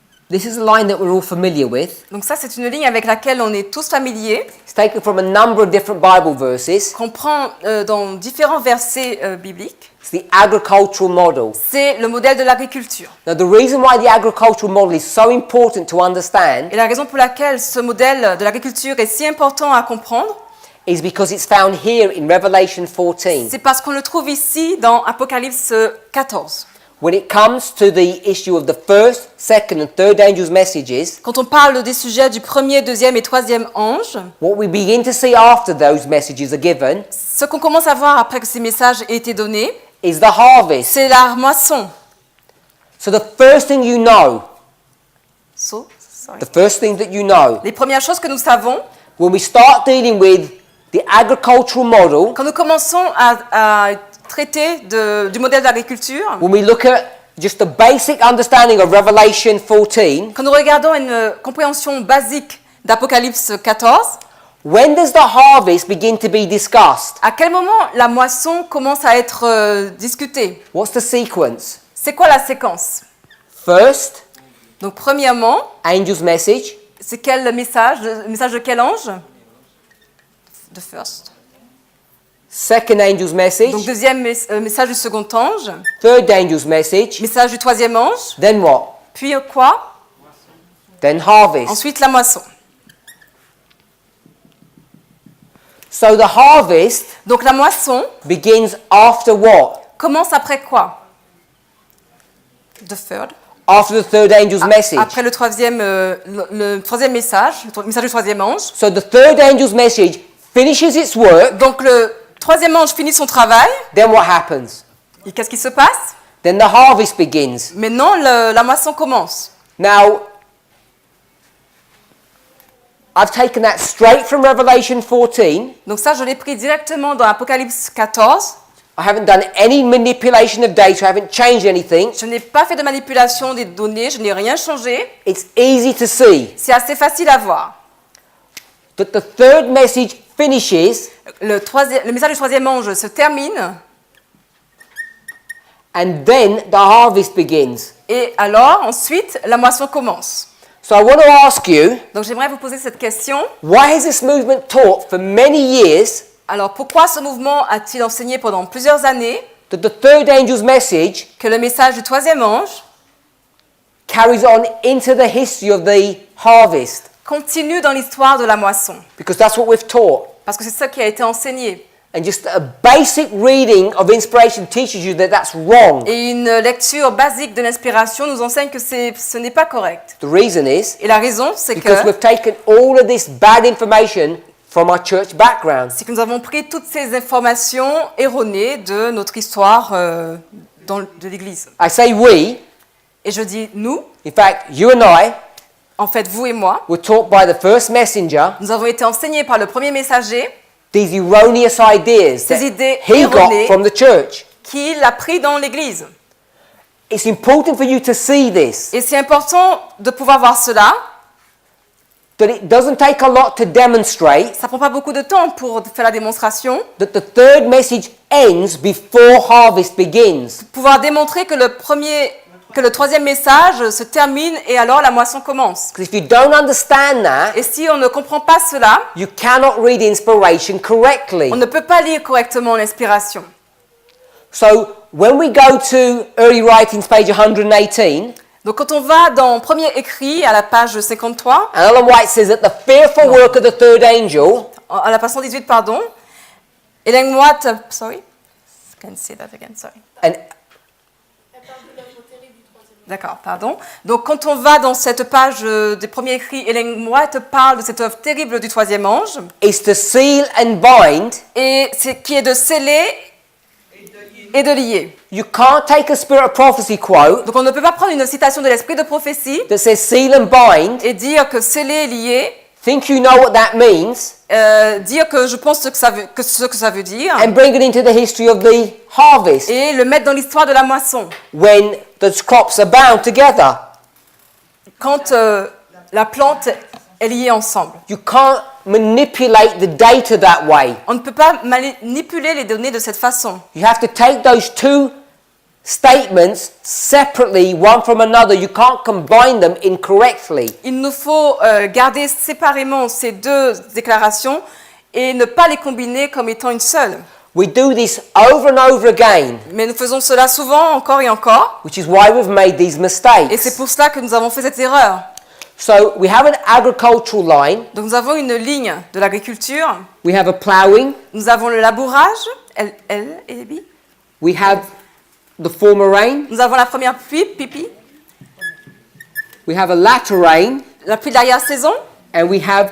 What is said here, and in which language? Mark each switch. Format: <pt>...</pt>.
<en>This is a line that we're all familiar with.</en> <fr>Donc ça, c'est une ligne avec laquelle on est tous familiers,</fr> <en>It's taken from a number of different Bible verses.</en> <fr>qu'on prend dans différents versets bibliques.</fr> <en>It's the agricultural model.</en> <fr>C'est le modèle de l'agriculture.</fr> <en>Now, the reason why the agricultural model is so important to understand</en> <fr>Et la raison pour laquelle ce modèle de l'agriculture est si important à comprendre,</fr> <en>is because it's found here in Revelation 14.</en> <fr>c'est parce qu'on le trouve ici dans Apocalypse 14.</fr> <en>when it comes to the issue of the first, second and third angels' messages,</en> <fr>Quand on parle des sujets du premier, deuxième et troisième ange,</fr> <en>what we begin to see after those messages are given</en> <fr>ce qu'on commence à voir après que ces messages aient été donnés,</fr> <en>is the harvest.</en> <fr>c'est la moisson.</fr> <en>So the first thing you know, Sorry. the first thing that you know,</en> <fr>Les premières choses que nous savons,</fr> <en>when we start dealing with the agricultural model,</en> <fr>quand nous commençons à traiter du modèle d'agriculture,</fr> <en>when we look at just the basic understanding of Revelation 14,</en> <fr>quand nous regardons une compréhension basique d'Apocalypse 14,</fr> <en>when does the harvest begin to be discussed?</en> <fr>à quel moment la moisson commence à être discutée?</fr> <en>What's the sequence?</en> <fr>C'est quoi la séquence?</fr> <en>First,</en> <fr>Donc premièrement,</fr> <en>angel's message.</en> <fr>c'est quel message? Le message de quel ange?</fr> <en>The first. Second angel's message.</en> <fr>Donc deuxième message du second ange,</fr> <en>Third angel's message.</en> <fr>message du troisième ange,</fr> <en>Then what?</en> <fr>puis quoi?</fr> <en>Then harvest.</en> <fr>Ensuite la moisson.</fr> <en>So the harvest</en> <fr>Donc la moisson</fr> <en>begins after what?</en> <fr>commence après quoi?</fr> <en>The third. After the third angel's message.</en> <fr>Après le troisième message, le message du troisième ange.</fr> <en>So the third angel's message finishes its work.</en> <fr>Donc le troisième ange finit son travail.</fr> <en>Then what happens?</en> <fr>Et qu'est-ce qui se passe?</fr> <en>Then the harvest begins.</en> <fr>Maintenant, la moisson commence.</fr> <en>Now, I've taken that straight from Revelation 14.</en> <fr>Donc ça, je l'ai pris directement dans Apocalypse 14.</fr> <en>I haven't done any manipulation of data. I haven't changed anything.</en> <fr>Je n'ai pas fait de manipulation des données, je n'ai rien changé.</fr> <en>It's easy to see</en> <fr>C'est assez facile à voir.</fr> <en>that the third message finishes</en> <fr>Le message du troisième ange se termine</fr> <en>and then the harvest begins.</en> <fr>et alors, ensuite, la moisson commence.</fr> <en>So I want to ask you,</en> <fr>Donc j'aimerais vous poser cette question.</fr> <en>why has this movement taught for many years</en> <fr>Alors pourquoi ce mouvement a-t-il enseigné pendant plusieurs années</fr> <en>that the third angel's message</en> <fr>que le message du troisième ange</fr> <en>carries on into the history of the harvest?</en> <fr>continue dans l'histoire de la moisson?</fr> <en>Because that's what we've taught.</en> <fr>Parce que c'est ça qui a été enseigné.</fr> <en>And just a basic reading of inspiration teaches you that that's wrong.</en> <fr>Et une lecture basique de l'inspiration nous enseigne que ce n'est pas correct.</fr> <en>The reason is</en> <fr>Et la raison, c'est</fr> <en>because</en> <fr>que</fr> <en>we've taken all of this bad information from our church background.</en> <fr>nous avons pris toutes ces informations erronées de notre histoire de l'Église.</fr> <en>I say we,</en> <fr>Et je dis nous,</fr> <en>in fact, you and I</en> <fr>en fait vous et moi,</fr> <en>were taught by the first messenger</en> <fr>nous avons été enseignés par le premier messager</fr> <en>these erroneous ideas that</en> <fr>Ces idées</fr> <en>he got</en> <fr>erronées.</fr> <en>from the church.</en> <fr>qui l'a pris dans l'Église.</fr> <en>It's important for you to see this,</en> <fr>Et c'est important de pouvoir voir cela.</fr> <en>that it doesn't take a lot to demonstrate</en> <fr>Ça prend pas beaucoup de temps pour faire la démonstration.</fr> <en>that the third message ends before harvest begins.</en> <fr>Pouvoir démontrer que le troisième message se termine et alors la moisson commence.</fr> <en>Because if you don't understand that,</en> <fr>Et si on ne comprend pas cela,</fr> <en>you cannot read inspiration correctly.</en> <fr>on ne peut pas lire correctement l'inspiration.</fr> <en>So when we go to early writings, page 118,</en> <fr>Donc quand on va dans premier écrit à la page 53,</fr> <en>and Ellen White says that the fearful work of the third angel</en> <fr>à la page 118, pardon,</fr> <en>Ellen White, sorry, can say that again, sorry. and</en> <fr>D'accord, pardon. Donc quand on va dans cette page des premiers écrits, Ellen White parle de cette œuvre terrible du troisième ange,</fr> <en>is to seal and bind.</en> <fr>et qui est de sceller et de lier.</fr> <en>You can't take a spirit of prophecy quote</en> <fr>Donc on ne peut pas prendre une citation de l'esprit de prophétie</fr> <en>that says seal and bind,</en> <fr>et dire que sceller et lier,</fr> <en>think you know what that means,</en> <fr>dire que je pense ce que ça veut dire,</fr> <en>and bring it into the history of the harvest</en> <fr>et le mettre dans l'histoire de la moisson.</fr> <en>when the crops are bound together.</en> <fr>Quand la plante est liée ensemble.</fr> <en>You can't manipulate the data that way.</en> <fr>On ne peut pas manipuler les données de cette façon.</fr> <en>You have to take those two statements separately, one from another. You can't combine them incorrectly.</en> <fr>Il nous faut garder séparément ces deux déclarations et ne pas les combiner comme étant une seule.</fr> <en>We do this over and over again,</en> <fr>Mais nous faisons cela souvent, encore et encore,</fr> <en>which is why we've made these</en> <fr>et</fr> <en>mistakes.</en> <fr>c'est pour cela que nous avons fait cette erreur.</fr> <en>So we have an agricultural line,</en> <fr>Donc nous avons une ligne de l'agriculture,</fr> <en>we have a ploughing,</en> <fr>nous avons le labourage, L et B,</fr> <en>we have the former rain.</en> <fr>Nous avons la première pluie, pipi,</fr> <en>We have a latter rain.</en> <fr>la pluie de l'arrière-saison,</fr> <en>And we have</en>